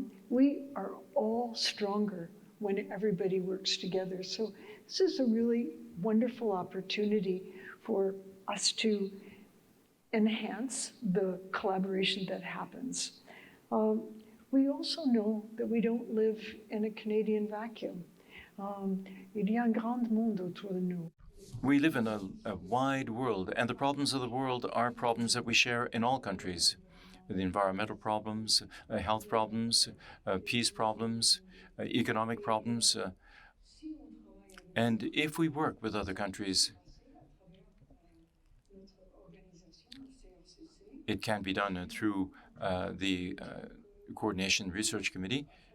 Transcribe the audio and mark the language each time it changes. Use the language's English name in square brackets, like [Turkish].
[English] We are all stronger when everybody works together. So this is a really wonderful opportunity for us to enhance the collaboration that happens. We also know that we don't live in a Canadian vacuum. [French] Il y a un grand monde autour de nous. [English] We live in a wide world, and the problems of the world are problems that we share in all countries. The environmental problems, health problems, peace problems, economic problems. And if we work with other countries, it can be done through the Coordination Research Committee.